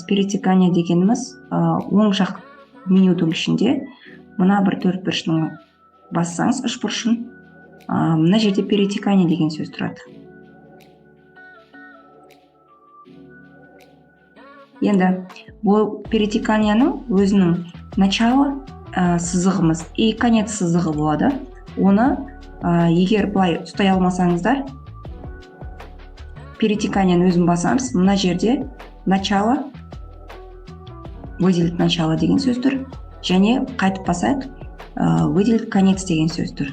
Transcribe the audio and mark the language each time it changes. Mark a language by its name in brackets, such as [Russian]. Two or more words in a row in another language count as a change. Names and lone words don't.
[Kazakh] Перетекание дегеніміз оң жақ менюдің ішінде мына бір төртбұрышын бассаңыз, үшбұрышын, мына жерде перетекание деген сөз тұрады. Енді бұл перетеканияның өзінің начало сызығымыз [Russian] и конец [Kazakh] сызығы болады. Оны егер былай ұстай алмасаңыздар, перетеканияны өзін басамыз, мына жерде начало, [Russian] выделить начало [Kazakh] деген сөз тұр, және қайтып басайық, [Russian] выделить конец [Kazakh] деген сөз тұр.